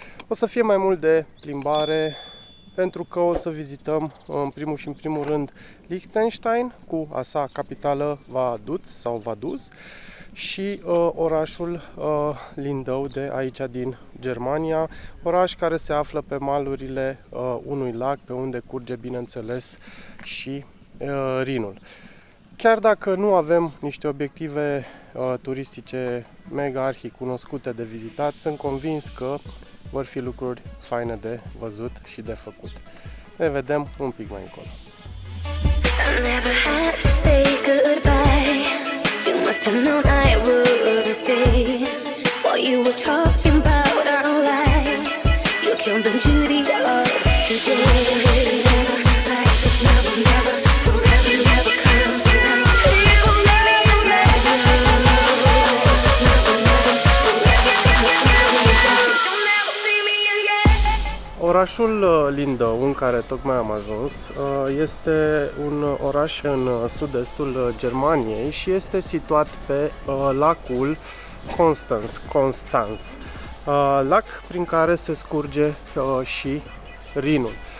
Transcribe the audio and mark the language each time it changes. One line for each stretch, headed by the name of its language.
Romanian: O să fie mai mult de plimbare, pentru că o să vizităm în primul și în primul rând Liechtenstein cu a sa capitală Vaduz și orașul Lindau de aici din Germania, oraș care se află pe malurile unui lac pe unde curge, bineînțeles, și Rinul. Chiar dacă nu avem niște obiective turistice mega arhi-cunoscute de vizitat, sunt convins că vor fi lucruri faine de văzut și de făcut. Ne vedem un pic mai încolo.
English: I never had to say goodbye. You must have known I would have stayed while you were talking about our life. You killed the beauty of today. Never, like this, never, never, forever, never comes around. You'll never, you'll never, you'll never see me again.
Romanian: Orașul Lindau, în care tocmai am ajuns, este un oraș în sud-estul Germaniei și este situat pe lacul Constanz, lac prin care se scurge și Rinul.